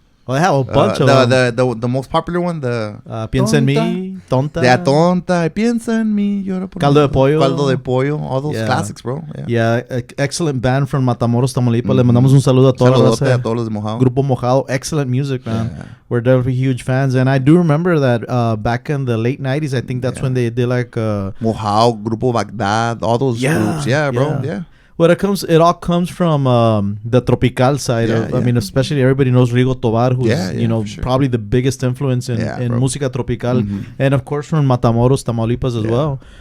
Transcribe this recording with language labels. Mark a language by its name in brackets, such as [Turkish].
[English] Well, I have a bunch of them. The most popular one, the [Spanish] Piensa en mí, Tonta. De Tonta, Piensa en mí, llora por Caldo de Pollo. [English] Caldo de Pollo, all those classics, bro. Yeah, excellent band from Matamoros, Tamaulipas. [Spanish] Le mandamos un saludo a toda la raza. A todos los de Mojado. [English] Grupo Mojado, excellent music, man. Yeah. We're definitely huge fans. And I do remember that back in the late 90s, I think that's when they did like... Mojado, Grupo Bagdad, all those groups. Yeah, bro. Yeah. Well, it all comes from the tropical side. I mean, especially everybody knows Rigo Tobar, who's probably the biggest influence in música tropical, and of course from Matamoros, Tamaulipas as well.